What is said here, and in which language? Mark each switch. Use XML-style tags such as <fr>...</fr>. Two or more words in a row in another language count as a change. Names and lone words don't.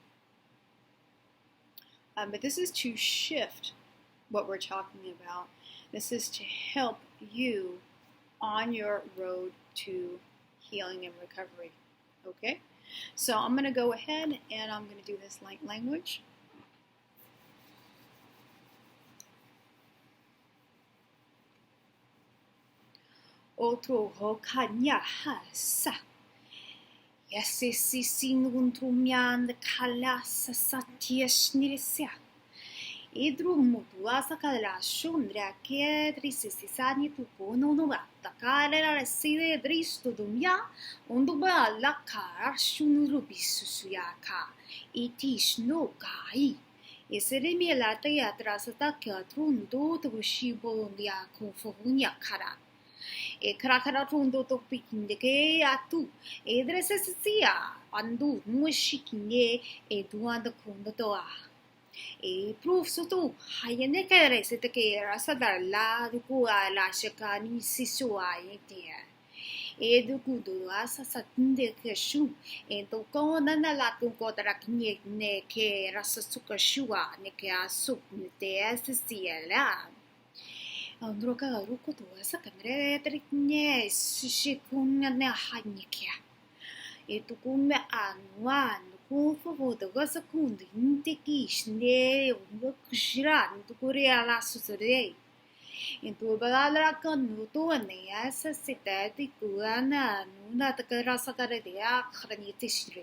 <en>But this is to shift what we're talking about. This is to help you on your road to healing and recovery. Okay? So I'm going to go ahead and I'm going to do this light language. Oto ho kanya ha sa. Yes, si sinuntumian the kalasa satiash nirisia. Idru mutuasa kala shundra kedris sisani tu pono no gata kala reside dristo dumia unduba la kara shunuru bisusuyaka itish no kai. Esere mi la tea trasata katrundo to shibo ya confonia kara. E krakara tundo to pikindeke atu edresesia andu mushikine e duanda kundotoa e proof soto hayene kere seteke rasadar la dukua la shakani sisua yete do kudu asa satinde keshu to ko na la tu ko tara ne ke rasa suka shua ne ke asu ne te asisiela andro ka ruko to asa kamre trikne shikun ne hanyikia tu kume anwan ku fo to ga sakundi inte kishne wo kushira tu korea la susure Itu bagala kan nutu ane asa sita di kuana nuna takara sakara dia khrani tishri.</en>